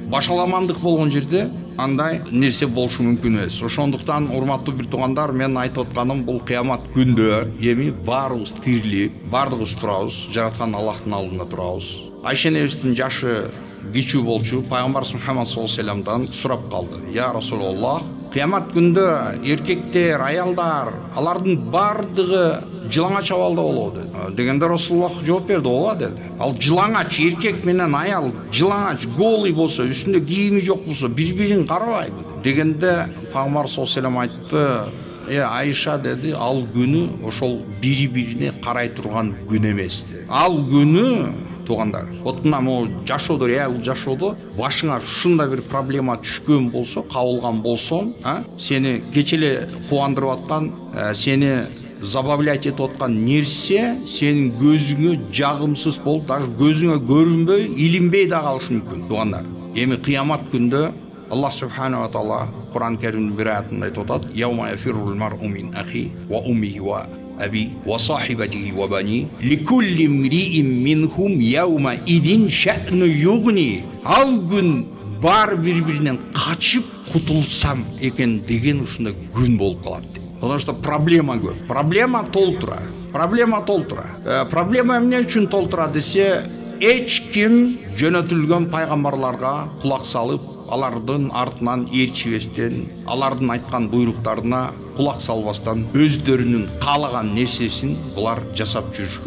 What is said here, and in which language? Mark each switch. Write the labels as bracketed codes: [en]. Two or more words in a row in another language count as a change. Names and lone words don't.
[ky] Башаламандык болгон жерде андай нерсе болушу мүмкүн эмес. Ошондуктан урматтуу бир туугандар, мен айтып атканым бул кыямат күндө эми баарыбыз тирилип, бардыгыбыз турабыз, жараткан Аллахтын алдында турабыз. Айша энебиздин жашы кичүү болчу, пайгамбарыбыз Мухаммад [ar] صلى الله عليه وسلم [ky] сурап калды: [ar] "يا رسول الله, [ky] кыямат күндө эркектер, аялдар, алардын бардыгы жылаңач абалда болобу?" деди. Дегенде Расулуллах жооп берди: "Ооба" деди. Ал жылаңач эркек менен аял жылаңач голый болсо, үстүндө кийими жок болсо, бири-бирин карабайбы дегенде пайгамбар [ar] صلى الله عليه وسلم [ky] айтты: "Айша" деди, "ал күнү ошол бири-бирине карай турган күн эмес" деди. Ал күнү туугандар, вот мына жашоодо, реал жашоодо башыңа ушундай бир проблема түшкөн болсо, кабылган болсоң, сени кече эле кубандырып аткан, сени забавлять этип аткан нерсе сенин көзүңө жагымсыз болуп, даже көзүңө көрүнбөй, илинбей да калышы мүмкүн туугандар. Эми кыямат күндө Аллах [ar] سبحانه وتعالى [ky] Кур'ан Керимдин бир аятында айтып атат: [ar] "يوم يفر المرء من أخيه وأمه وأبيه وصاحبته وبنيه لكل امرئ منهم يومئذ شأن يغنيه." [ky] Ал күн бар бири-биринен качып кутулсам экен деген ушундай күн болуп калат. [ru] Потому что [ky] проблема көп. Проблема толтура. Проблема эмне үчүн толтура десе, эч ким жөнөтүлгөн пайгамбарларга кулак салып, алардын артынан ээрчибестен, алардын айткан буйруктарына кулак салбастан өздөрүнүн каалаган нерсесин булар жасап жүрүшкөн.